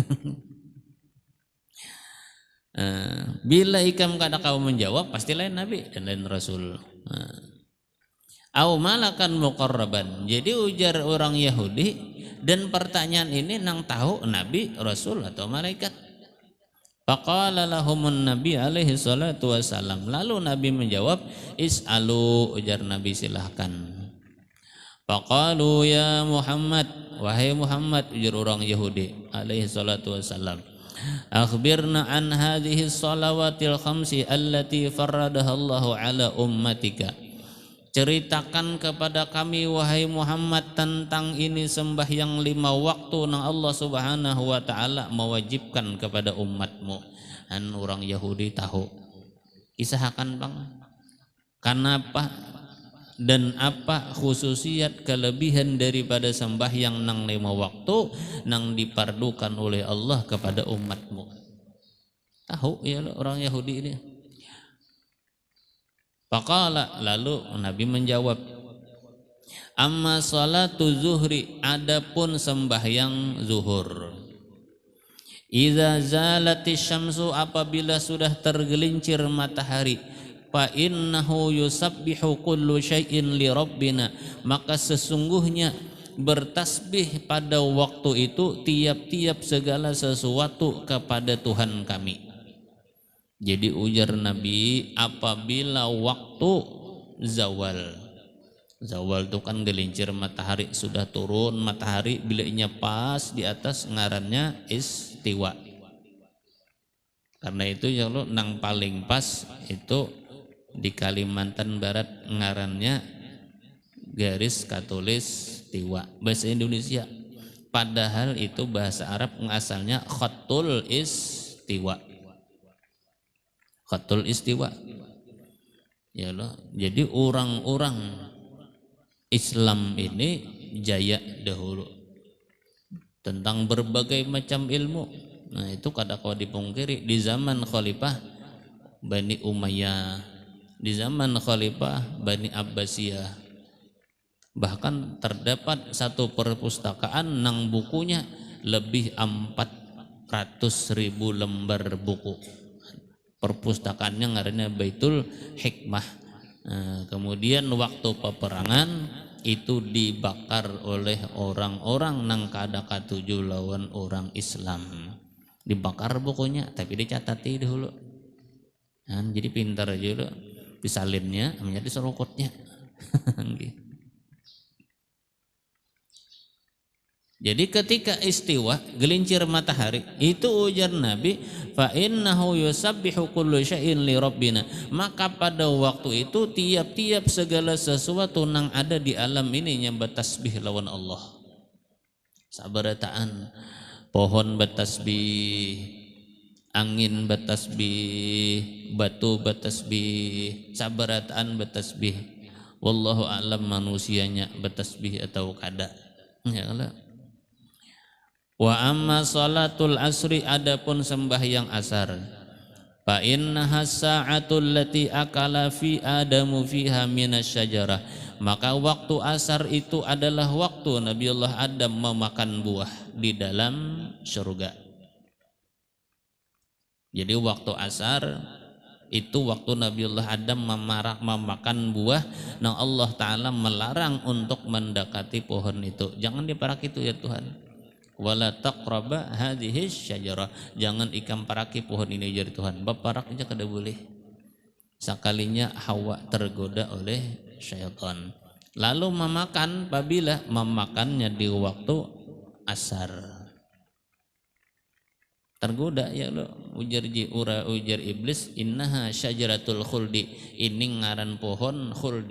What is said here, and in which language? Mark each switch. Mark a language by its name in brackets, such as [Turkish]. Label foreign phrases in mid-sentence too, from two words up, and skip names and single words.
[Banjar] Bila ikam kada kau menjawab pasti lain nabi dan lain rasul. [Arabic] أو ملكا مقربا. [Banjar] Jadi ujar orang Yahudi, dan pertanyaan ini nang tahu nabi, rasul atau malaikat. [Arabic] فقال لهم النبي عليه الصلاة والسلام. [Banjar] Lalu nabi menjawab, is'alu, ujar nabi silahkan. [Arabic] فقالوا يا محمد, [Banjar] wahai Muhammad, ujar orang Yahudi [Arabic] عليه الصلاة والسلام أخبرنا عن هذه الصلوات الخمس التي فرضها الله على أمتك. [Banjar] Ceritakan kepada kami wahai Muhammad tentang ini sembahyang 5 waktu yang [Arabic] الله سبحانه وتعالى [Banjar] mewajibkan kepada umatmu. Dan orang Yahudi tahu. Isahakan bang, kenapa dan apa khususiat kelebihan daripada sembahyang nang 5 waktu nang dipardukan oleh Allah kepada umatmu. Tahu ya orang Yahudi ini. Faqala, lalu Nabi menjawab, [Arabic] أما صلاة الظهر, [Banjar] adapun sembahyang zuhur, [Arabic] إذا زالت الشمس, [Banjar] apabila sudah tergelincir matahari, [Arabic] فإنه يسبح كل شيء لربنا, [Banjar] maka sesungguhnya bertasbih pada waktu itu tiap-tiap segala sesuatu kepada Tuhan kami. Jadi ujar Nabi, apabila waktu zawal itu kan gelincir matahari sudah turun, matahari biliknya pas di atas, ngarannya istiwa. Karena itu ya lo nang paling pas itu di Kalimantan Barat ngarannya garis katulis tiwa, bahasa Indonesia. Padahal itu bahasa Arab asalnya khatul istiwa. Khatul istiwa. Ya loh. Jadi orang-orang Islam ini jaya dahulu tentang berbagai macam ilmu. Nah itu kada kau dipungkiri di zaman Khalifah Bani Umayyah, di zaman Khalifah Bani Abbasiyah, bahkan terdapat satu perpustakaan nang bukunya lebih 400.000 lembar buku. Perpustakaannya ngarannya Baitul Hikmah. Nah, kemudian waktu peperangan itu dibakar oleh orang-orang nang kada katuju lawan orang Islam. Dibakar bukunya, tapi dicatati dahulu. Nah, jadi pintar aja dulu. Disalinnya, menjadi serokotnya. Jadi ketika istiwa gelincir matahari itu ujar Nabi, [Arabic] فإنه يسبح كل شيء لربنا, [Banjar] maka pada waktu itu tiap-tiap segala sesuatu nang ada di alam ini yang bertasbih lawan Allah. Sabarataan pohon bertasbih, angin bertasbih, batu bertasbih, sabarataan bertasbih. [Arabic] والله أعلم [Banjar] manusianya bertasbih atau kada. [Arabic] يا الله. وأما صلاة العصر, [Banjar] adapun sembahyang asar, [Arabic] فإنها الساعة التي أكل في آدم فيها من الشجرة, [Banjar] maka waktu asar itu adalah waktu Nabiullah Adam memakan buah di dalam surga. Jadi waktu asar itu waktu Nabiullah Adam memakan buah, nah Allah Ta'ala melarang untuk mendekati pohon itu. Jangan diparak itu ya Tuhan. [Arabic] ولا تقربا هذه الشجرة, [Banjar] jangan ikam paraki pohon ini jadi Tuhan. Baparak aja kada boleh. Sekalinya Hawa tergoda oleh syaitan, lalu memakan, apabila memakannya di waktu asar. Tergoda ya lo, ujar iblis, [Arabic] إنها شجرة الخلد, [Banjar] ini ngaran pohon khuldi.